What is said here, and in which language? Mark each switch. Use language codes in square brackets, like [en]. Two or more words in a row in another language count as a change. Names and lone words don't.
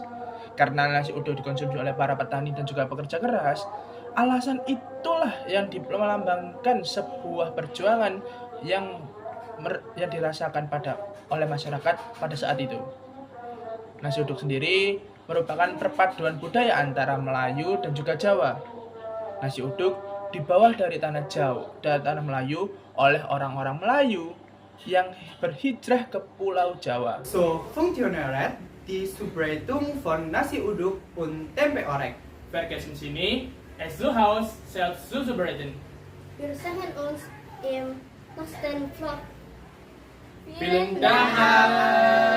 [id] Karena nasi uduk dikonsumsi oleh para petani dan juga pekerja keras, alasan itulah yang melambangkan sebuah perjuangan yang dirasakan oleh masyarakat pada saat itu. Nasi uduk sendiri merupakan perpaduan budaya antara Melayu dan juga Jawa. Nasi uduk dibawa dari tanah Melayu oleh orang-orang Melayu yang berhijrah ke Pulau Jawa. [de] So, funktionerat die Zubereitung von nasi uduk und tempe orek. Vergessen Sie nicht, es zu Hause selbst zuzubereiten. Wir sehen uns im nächsten Vlog. Vielen Dank!